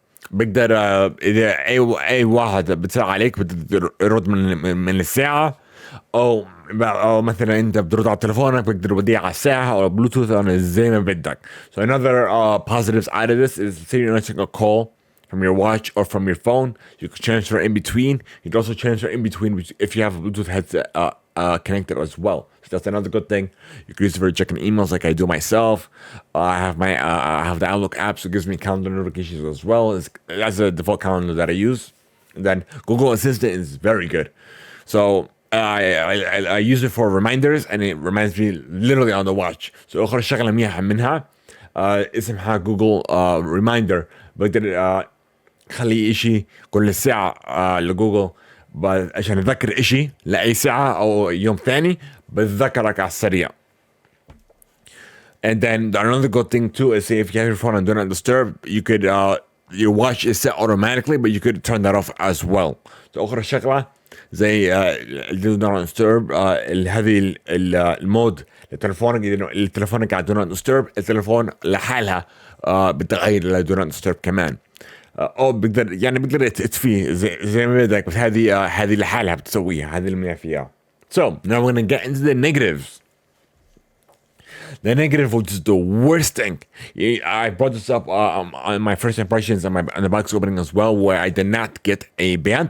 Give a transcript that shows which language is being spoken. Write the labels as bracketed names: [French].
[Arabic] بقدر اذا اي واحد بتصل عليك بتقدر يرد من الساعه او مثلا انت بترد على تلفونك بقدر توديه على الساعه او بلوتوث او زي ما بدك. [English] So another positives out of this is say you're answering a call from your watch or from your phone, you can transfer in between. You can also transfer in between if you have a Bluetooth headset connected as well. So that's another good thing. You can use it for checking emails like I do myself. I have the Outlook app, so it gives me calendar notifications as well. That's the default calendar that I use. And then Google Assistant is very good. So I use it for reminders and it reminds me literally on the watch. [Arabic] So آخر شغلة منيحة منها اسمها جوجل ريمايندر. بقدر خلي إشي كل ساعة لجوجل عشان أذكر إشي لأي ساعة أو يوم ثاني بتذكرك على السريع. [English] And then another good thing too is say if you have your phone on Do Not Disturb, you could your watch is set automatically, but you could turn that off as well. [Arabic] So آخر شغلة زي Do Not Disturb هذه المود لتلفونك. إذا التلفونك على Do Not Disturb التلفون لحالها بتغير ل Do Not Disturb كمان. او بقدر تطفيه زي ما بدك. بس هذه لحالها بتسويها. هذه اللي فيها. [English] So now we're gonna get into the negatives. The negative was just the worst thing. I brought this up on my first impressions on the box opening as well, where I did not get a band.